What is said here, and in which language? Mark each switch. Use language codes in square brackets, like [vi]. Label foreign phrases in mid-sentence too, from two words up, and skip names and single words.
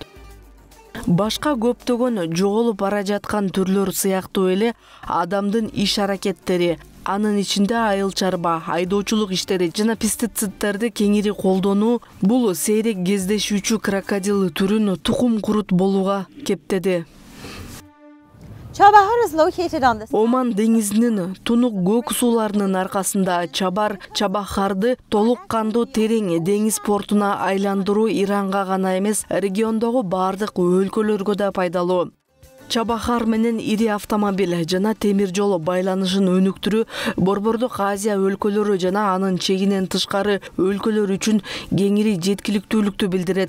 [ky] Башка көптөгөн жоголуп бара жаткан түрлөр сыяктуу эле адамдын иш аракеттери, анын ичинде айыл чарба, айдоочулук иштери жана пестициддерди кеңири колдонуу бул сейрек кездешүүчү крокодил түрүн тукум курут болууга кептеди. [en] Chabahar is located on this. [ky] Оман деңизинин тунук көк сууларынын аркасында Чабахарды толук кандуу терең деңиз портуна айландыруу Иранга гана эмес, региондогу бардык өлкөлөргө да пайдалуу. Чабахар менен ири автомобиль жана темир жол байланышын өнүктүрүү Борбордук Азия өлкөлөрү жана анын чегинен тышкары өлкөлөр үчүн кеңири жеткиликтүүлүктү билдирет.